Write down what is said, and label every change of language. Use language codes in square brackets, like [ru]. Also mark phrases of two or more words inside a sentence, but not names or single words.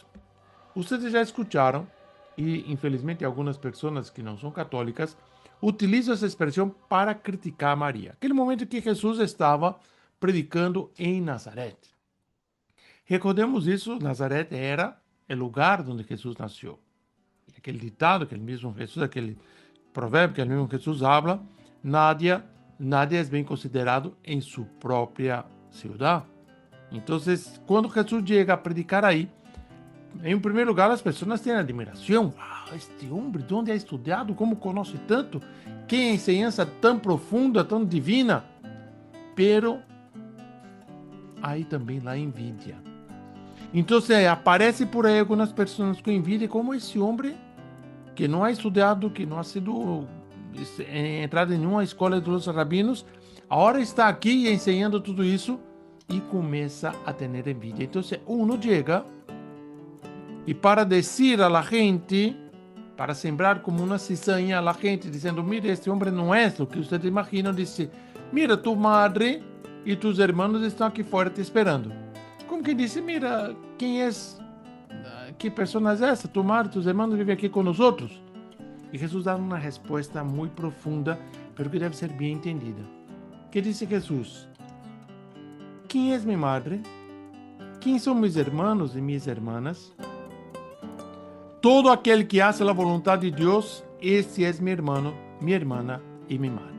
[pt] Vocês já escutaram, e infelizmente algumas pessoas que não são católicas utilizam essa expressão para criticar Maria. Aquele momento que Jesus estava predicando em Nazaré. Recordemos isso, Nazaré era o lugar onde Jesus nasceu. Aquele ditado que o mesmo Jesus, aquele provérbio que o mesmo Jesus habla, nadie é bem considerado em sua própria cidade. Então, quando Jesus chega a predicar aí, em primeiro lugar, as pessoas têm admiração. Este homem, de onde é estudado? Como conhece tanto? Que enseñança tão profunda, tão divina. Pero aí também a envidia. Então, aparece por aí algumas pessoas com envidia, como esse homem que não ha estudado, que não ha sido entrado em nenhuma escola dos rabinos, agora está aqui ensinando tudo isso e começa a ter envidia. Então, uno chega e para dizer [es] a la gente, [pt] para sembrar como uma cizaña [es] a la gente, [pt] dizendo, mira, este homem não é o que vocês imaginam, disse, [es] mira, tu madre [pt] e [es] tus hermanos [pt] estão aqui fora te esperando. Como que disse, mira, quem é, que pessoa é essa? [es] Tu madre, tus hermanos [pt] vivem aqui com nós outros. E Jesus dá uma resposta muito profunda, pero que deve ser bem entendida. Que disse Jesus? Quem é minha madre? Quem são meus irmãos e minhas irmãs? Todo aquele que hace a vontade de Deus, esse é meu irmão, minha irmã e minha madre.